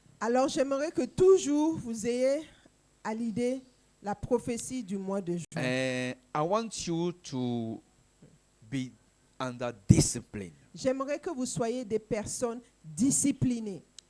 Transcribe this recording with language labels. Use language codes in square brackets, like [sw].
[fr] Alors j'aimerais que toujours vous ayez à l'idée la prophétie du mois de juin. [en] I want you to be under discipline. [fr] J'aimerais que vous soyez des personnes disciplinées.